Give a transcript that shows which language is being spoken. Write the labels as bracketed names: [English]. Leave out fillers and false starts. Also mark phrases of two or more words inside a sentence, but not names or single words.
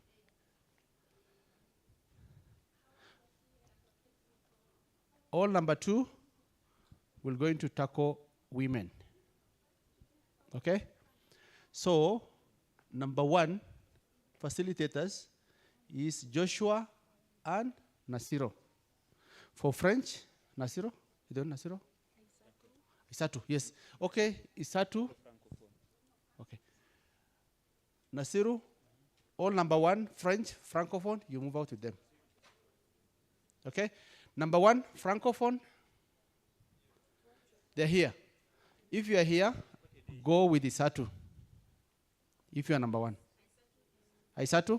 [English] All number two, we're going to tackle women. Okay? So, number one, facilitators is Joshua and Nasiro. For French, Nasiro? You don't know Nasiro? Isatu, yes. Okay, Isatu. Okay. Nasiru, all number one, French, Francophone, you move out with them. Okay? Number one, Francophone, they're here. If you are here, go with Isatu. If you are number one. Isatu?